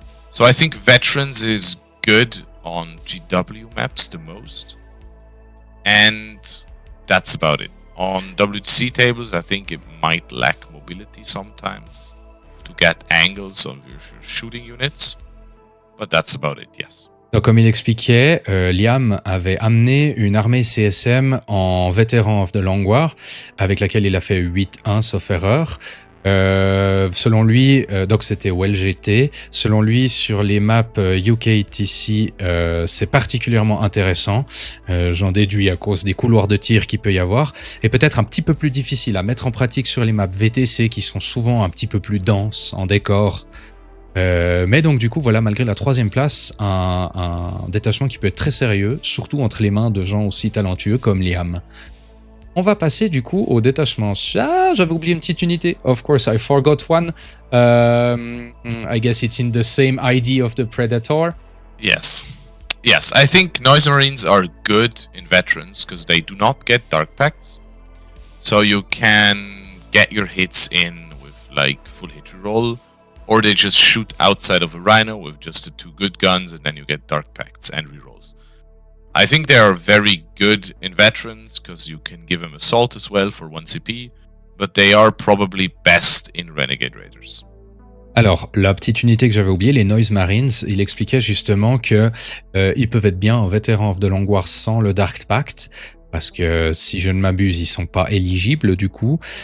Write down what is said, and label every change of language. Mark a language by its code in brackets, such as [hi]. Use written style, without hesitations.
[en] So I think Veterans is good on GW maps the most, and that's about it. On WTC tables, I think it might lack mobility sometimes to get angles on your shooting units, but that's about it, yes. [fr] Donc, comme il expliquait, Liam avait amené une armée CSM en vétéran of the Long War, avec laquelle il a fait 8-1 sauf erreur. Selon lui, donc c'était OLGT. Selon lui, sur les maps UKTC, c'est particulièrement intéressant. J'en déduis à cause des couloirs de tir qu'il peut y avoir, et peut-être un petit peu plus difficile à mettre en pratique sur les maps VTC qui sont souvent un petit peu plus denses en décor. Mais donc du coup voilà, malgré la 3e place, un détachement qui peut être très sérieux, surtout entre les mains de gens aussi talentueux comme Liam. On va passer du coup au détachement. Ah, j'avais oublié une petite unité. [en] Of course, I forgot one. I guess it's in the same ID of the Predator. Yes. Yes, I think Noise Marines are good in veterans because they do not get Dark Pacts. So you can get your hits in with like full hit roll, or they just shoot outside of a Rhino with just the 2 good guns and then you get Dark Pacts and rerolls. I think they are very good in veterans because you can give them assault as well for 1 CP, but they are probably best in Renegade Raiders. [fr] Alors, la petite unité que j'avais oubliée, les Noise Marines, il expliquait justement que ils peuvent être bien en vétéran of the Long War sans le Dark Pact, parce que si je ne m'abuse, ils sont pas éligibles du coup.